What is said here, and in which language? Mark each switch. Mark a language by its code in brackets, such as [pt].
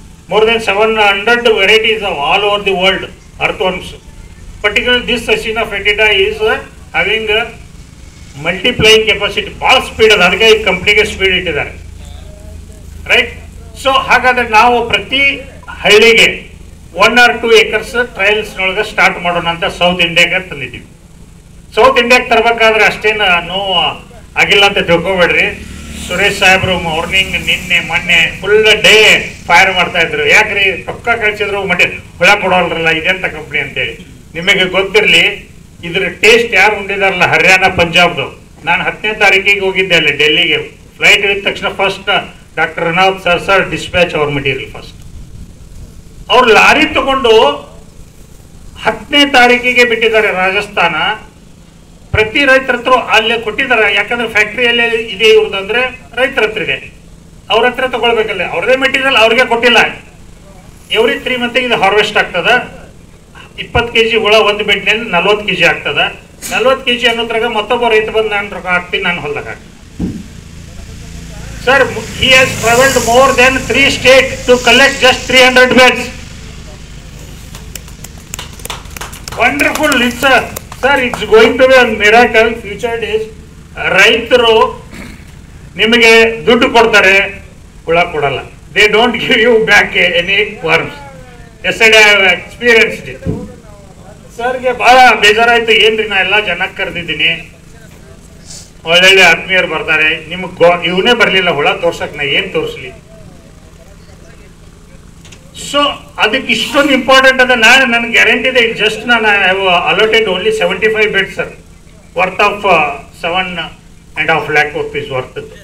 [en] more than 700 varieties of all over the world earthworms. Particularly this Sachina fetida is having a multiplying capacity. Ball speed is adike company speed ಇಟ್ಟಿದ್ದಾರೆ, right. [kn] So ಹಾಗಾದ್ರೆ ನಾವು ಪ್ರತಿ ಹಳ್ಳಿಗೆ 1 or 2 acres trials ನೊಳಗೆ start ಮಾಡೋಣ ಅಂತ south ಇಂಡಿಯಾಗೆ ತಂದಿದ್ದೀವಿ. South ಇಂಡಿಯಾಗೆ ತರಬೇಕಾದ್ರೆ ಅಷ್ಟೇನು ನೋವು ಆಗಿಲ್ಲ ಅಂತ ತಿಳ್ಕೊಬೇಡ್ರಿ. ಸುರೇಶ್ ಸಾಹೇಬ್ರು ಮಾರ್ನಿಂಗ್ ನಿನ್ನೆ ಮೊನ್ನೆ ಫುಲ್ ಡೇ ಫೈರ್ ಮಾಡ್ತಾ ಇದ್ರು. ಯಾಕ್ರಿ ರೊಕ್ಕ ಕಳಿಸಿದ್ರು ಮಟ್ಟಿ ಹುಳ ಕೊಡೋಲ್ರಲ್ಲ, ಇದೆಂತ ಕಂಪ್ನಿ ಅಂತೇಳಿ. ನಿಮಗೆ ಗೊತ್ತಿರಲಿ, ಇದ್ರ ಟೇಸ್ಟ್ ಯಾರು ಉಂಡಿದಾರಲ್ಲ, ಹರಿಯಾಣ ಪಂಜಾಬ್ದು. ನಾನು 10ನೇ ತಾರೀಕಿಗೆ ಹೋಗಿದ್ದೆ ಅಲ್ಲಿ ಡೆಲ್ಲಿಗೆ. ಫ್ಲೈಟ್ ಇಳಿದ ತಕ್ಷಣ first doctor Ranaut sir dispatch ಅವ್ರ ಮೆಟೀರಿಯಲ್ ಫಸ್ಟ್. ಅವ್ರು ಲಾರಿ ತಗೊಂಡು 10ನೇ ತಾರೀಕಿಗೆ ಬಿಟ್ಟಿದ್ದಾರೆ ರಾಜಸ್ಥಾನ. ಪ್ರತಿ ರೈತರ ಹತ್ರ ಅಲ್ಲೇ ಕೊಟ್ಟಿದ್ದಾರೆ. ಯಾಕಂದ್ರೆ ಫ್ಯಾಕ್ಟ್ರಿಯಲ್ಲೇ ಇದೆ ಇವ್ರದಂದ್ರೆ ರೈತರ ಹತ್ರ ಇದೆ, ಅವ್ರ ಹತ್ರ ತಗೊಳ್ಬೇಕಲ್ಲ. ಅವ್ರದೇ ಮೆಟೀರಿಯಲ್ ಅವ್ರಿಗೆ ಕೊಟ್ಟಿಲ್ಲ. ಎವ್ರಿ 3 ಮಂತ್ ಇದು ಹಾರ್ವೆಸ್ಟ್ ಆಗ್ತದ. 20 kg ಹುಳ ಒಂದು ಬೆಡ್ನಲ್ಲಿ 40 kg ಆಗ್ತದ. 40 kg ಅನ್ನೋದ್ರಾಗ ಮತ್ತೊಬ್ಬ ರೈತ ಬಂದು ನಾನು ರೊಕ್ಕ ಹಾಕ್ತೀನಿ, ನಾನು ಹೊಲ್ದಾಗ ಹಾಕ್ತೀನಿ. [en] Sir, he has traveled more than 3 states to collect just 300 beds. Wonderful, sir, it's going to be a miracle. Future days, [kn] ರೈತರು ನಿಮಗೆ ದುಡ್ಡು ಕೊಡ್ತಾರೆ, ಹುಳ ಕೊಡಲ್ಲ. [en] They don't give you back any worms. Yesterday I have experienced it. [kn] ಸರ್ಗೆ ಬಹಳ ಬೇಜಾರಾಯ್ತು. ಏನ್ರಿ ನಾ ಎಲ್ಲ ಜನಕ್ಕೆ ಕರೆದಿದ್ದೀನಿ, ಒಳ್ಳೊಳ್ಳೆ ಆತ್ಮೀಯರು ಬರ್ತಾರೆ, ನಿಮ್ಗೆ ಇವನೇ ಬರಲಿಲ್ಲ ಹುಳ ತೋರ್ಸಕ್, ನಾ ಏನು ತೋರಿಸ್ಲಿ? ಸೊ ಅದಕ್ಕೆ ಇಷ್ಟೊಂದು ಇಂಪಾರ್ಟೆಂಟ್ ಅದ. ನನಗೆ ಗ್ಯಾರಂಟಿ ಇದೆ. ಜಸ್ಟ್ ನಾನು [en] I have allotted only 75 beds sir, worth of 7.5 lakh rupees worth.